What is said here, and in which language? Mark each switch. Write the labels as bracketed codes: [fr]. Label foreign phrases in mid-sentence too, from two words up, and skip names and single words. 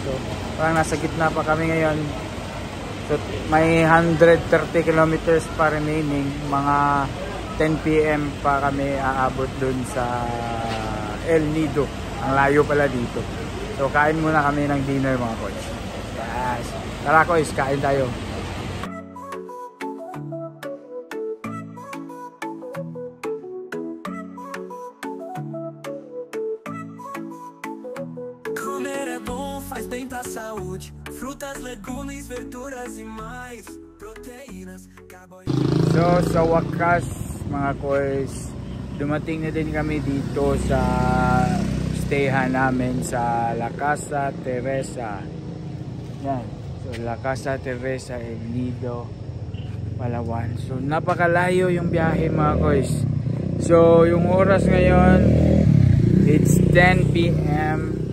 [tl] So parang nasa gitna pa kami ngayon. So may 130 kilometers pa remaining. Mga 10 PM pa kami aabot dun sa El Nido. Ang layo pala dito. So kain muna kami ng dinner mga koys. Yes. Tara koys, kain tayo. [pt] Comer é bom, faz bem pra saúde. Frutas, legumes, verduras e mais proteínas, carboidratos. [tl] So sa wakas mga koys, dumating na din kami dito sa stayhan namin sa La Casa Teresa. Yan. So La Casa Teresa El Nido, Palawan. So napakalayo yung biyahe mga koys. So yung oras ngayon, [en] it's 10 PM.